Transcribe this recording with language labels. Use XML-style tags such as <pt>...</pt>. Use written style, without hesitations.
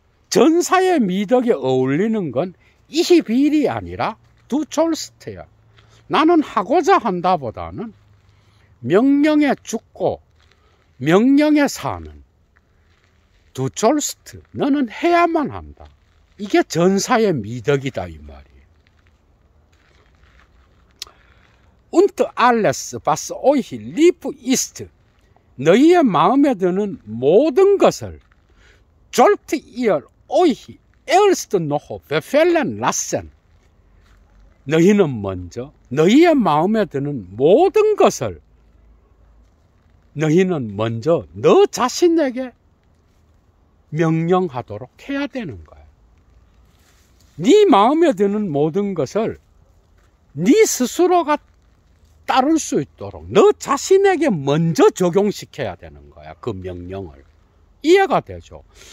<ko>전사의 미덕에 어울리는 건 ich will이 아니라 du sollst야. 나는 하고자 한다 보다는 명령에 죽고 명령에 사는 du sollst, 너는 해야만 한다. 이게 전사의 미덕이다 이 말이에요.</ko> <de>Und alles, was euch lieb ist,</de> <ko>너희의 마음에 드는 모든 것을</ko> <de>sollt ihr euch erst noch befehlen lassen.</de> <ko>너희는 먼저 너희의 마음에 드는 모든 것을 너희는 먼저 너 자신에게 명령하도록 해야 되는 거야. 네 마음에 드는 모든 것을 네 스스로가 따를 수 있도록 너 자신에게 먼저 적용시켜야 되는 거야. 그 명령을. 이해가 되죠?</ko>